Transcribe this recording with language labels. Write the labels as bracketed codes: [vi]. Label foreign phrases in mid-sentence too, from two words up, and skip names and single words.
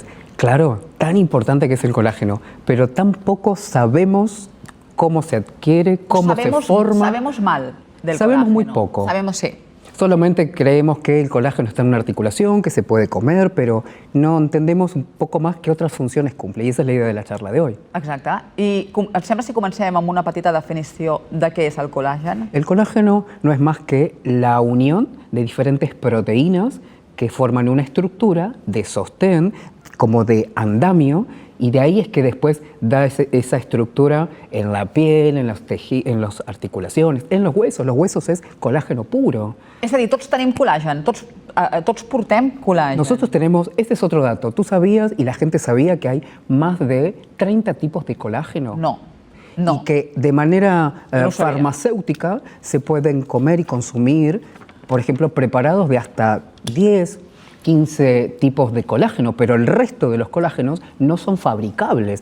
[es] Claro, tan importante que es el colágeno, pero tampoco sabemos cómo se adquiere, cómo se forma. Sabemos mal del Sabemos colágeno. muy poco. Sabemos, sí. Solamente creemos que el colágeno está en una articulación, que se puede comer, pero no entendemos un poco más qué otras funciones cumple. Y esa es la idea de la charla de hoy. [ca] Exacte. I et sembla si comencem amb una petita definició de què és el col·làgen? [es] El colágeno no es más que la unión de diferentes proteínas que forman una estructura de sostén, como de andamio, y de ahí es que después da esa estructura en la piel, en las articulaciones, en los huesos. Los huesos es colágeno puro. [ca] És a dir, tots tenim col·làgen, tots portem col·làgen. [es] Nosotros tenemos, este es otro dato, tú sabías y la gente sabía que hay más de 30 tipos de colágeno. No. Y que de manera farmacéutica se pueden comer y consumir, por ejemplo, preparados de hasta 10, 15 tipos de colágeno, pero el resto de los colágenos no son fabricables.